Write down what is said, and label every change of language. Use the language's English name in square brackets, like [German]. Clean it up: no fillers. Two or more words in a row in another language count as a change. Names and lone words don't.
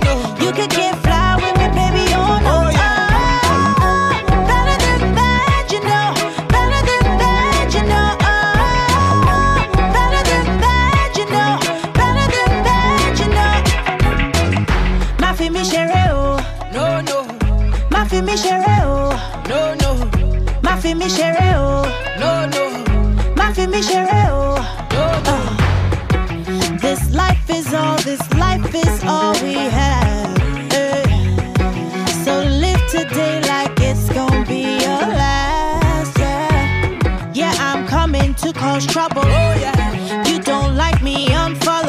[English] You can get fly with me, baby, or not. Better than bad, you know. Better than bad, you know. Better than bad, you know. Better than bad, you know. [French] Ma fille mi chérie, oh. [English] No, no. [French] Ma fille mi chérie, oh. [English] No, no. [French] Ma fille mi chérie, oh. [English] No, no. [French] Ma fille mi chérie, oh. [English] No, no. This life is all we have. So live today like it's gonna be your last, yeah. Yeah, I'm coming to cause trouble. Oh, yeah. You don't like me, unfollow.